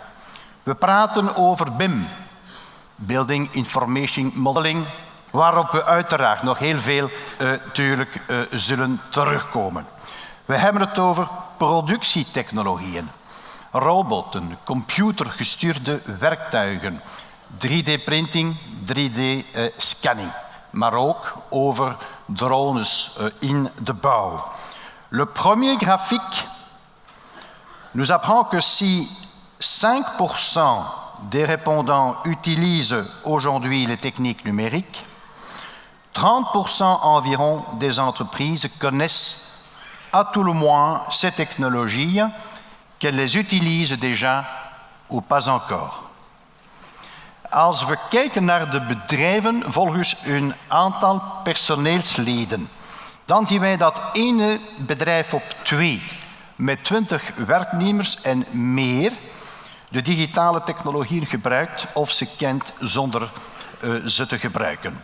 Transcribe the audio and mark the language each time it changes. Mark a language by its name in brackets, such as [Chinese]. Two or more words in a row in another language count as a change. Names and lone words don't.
[Dutch] We praten over BIM, [English] Building Information Modeling, [Dutch] waarop we uiteraard nog heel veel natuurlijk zullen terugkomen. We hebben het over productietechnologieën, roboten, computergestuurde werktuigen, 3D-printing, 3D-scanning, maar ook over drones in de bouw. [French] Le premier graphique nous apprend que si 5% des répondants utilisent aujourd'hui les techniques numériques, 30% environ des entreprises connaissent à tout le moins ces technologies, qu'elles les utilisent déjà ou pas encore. [Dutch] Als we kijken naar de bedrijven volgens hun aantal personeelsleden, dan zien wij dat 1 bedrijf op 2 met 20 werknemers en meer de digitale technologieën gebruikt of ze kent zonder ze te gebruiken.